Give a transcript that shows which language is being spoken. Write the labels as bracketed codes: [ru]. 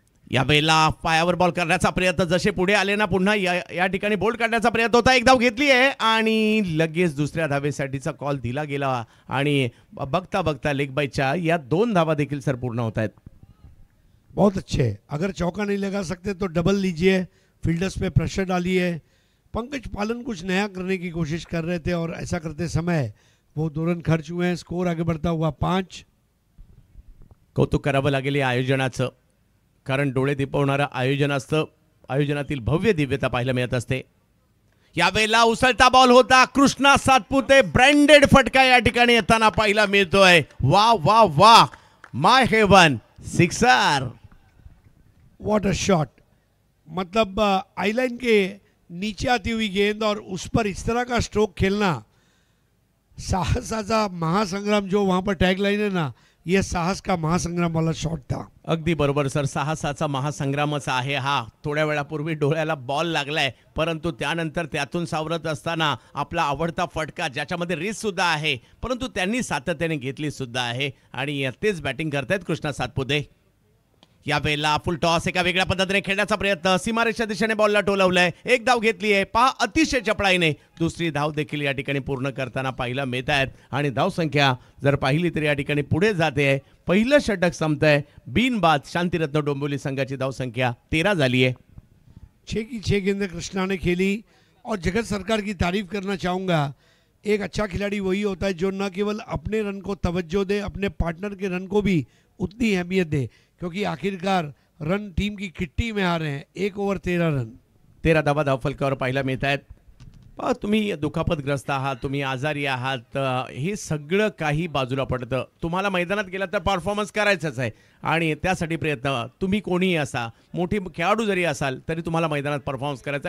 [mr] या वेळेला पायावर बॉल करण्याचा प्रयत्न, जसे पुढे आले ना पुन्हा या ठिकाणी बोल्ड काढण्याचा प्रयत्न होता. एक धाव घेतली आहे आणि लगेच दुसऱ्या धावेसाठीचा कॉल दिला गेला आणि बघता बघता लेग बाईच्या या 2 धावा देखील सर पूर्ण होत आहेत. [hi] बहुत अच्छे. अगर चौका नहीं लगा सकते तो डबल लीजिए. फील्डर्स पे प्रेशर डालिए. पंकज पालन कुछ नया करने की कोशिश कर रहे थे और ऐसा करते समय वो 2 रन खर्च हुए हैं. स्कोर आगे बढ़ता हुआ 5. [mr] कौतुक करावं लागेल या आयोजनाचं, कारण डोळे दिपवणारं आयोजन असतं. आयोजनातील भव्य दिव्यता पाहायला मिळत असते. यावेळेला उसळता बॉल होता. कृष्णा सातपुते ब्रँडेड फटका या ठिकाणी येताना पाहायला मिळतोय. [en] वा वा वा, my heaven, sixer. What a shot. [hi] मतलब आईलाइन के नीचे आती हुई गेंद और उस पर इस तरह का स्ट्रोक खेलना, [mr] साहसाचा महासंग्राम [hi] जो वहां पर टैगलाइन है ना, यह साहस का महासंग्राम वाला शॉट था. [mr] अगदी बरोबर सर, साहसाचा महासंग्रामच आहे हा. थोड्या वेळापूर्वी डोळ्याला बॉल लागलाय, परंतु त्यानंतर त्यातून सावरत असताना आपला आवडता फटका, ज्याच्यामध्ये रिस्क सुद्धा आहे, परंतु त्यांनी सातत्याने घेतली सुद्धा आहे आणि तेच बॅटिंग करतायत कृष्णा सातपुते. या वेळेला फुल टॉस एका वेगळ्या पद्धतीने खेळण्याचा प्रयत्न, सीमारेषच्या दिशेने बॉलला टोलवलंय. एक धाव घेतली आहे. पहा अतिशय चपळाईने दुसरी धाव देखील या ठिकाणी पूर्ण करताना पाहायला मिळत आहेत आणि धाव संख्या जर पाहिली तर या ठिकाणी पुढे जाते आहे. पहिलं षटक संपतंय. बिनबाद शांतिरत्न डोंबिवली संघाची धाव संख्या 13 झाली आहे. [hi] 6 की 6 गेंदें कृष्णा ने खेली और जगत सरकार की तारीफ करना चाहूँगा. एक अच्छा खिलाड़ी वही होता है जो न केवल अपने रन को तवज्जो दे, अपने पार्टनर के रन को भी उतनी अहमियत दे, क्योंकि आखिरकार रन टीम की किट्टी में आ रहे हैं. 1 ओवर 13 रन. [mr] 13 धावा धावफलकावर पाहायला मिळत आहेत. तुम्ही दुखापतग्रस्त आहात, तुम्ही आजारी आहात, हे सगळं काही बाजूला पडतं. तुम्हाला मैदानात गेला तर परफॉर्मन्स करायचाच आहे आणि त्यासाठी प्रयत्न, तुम्ही कोणीही असा, मोठी खेळाडू जरी असाल तरी तुम्हाला मैदानात परफॉर्मन्स करायचा.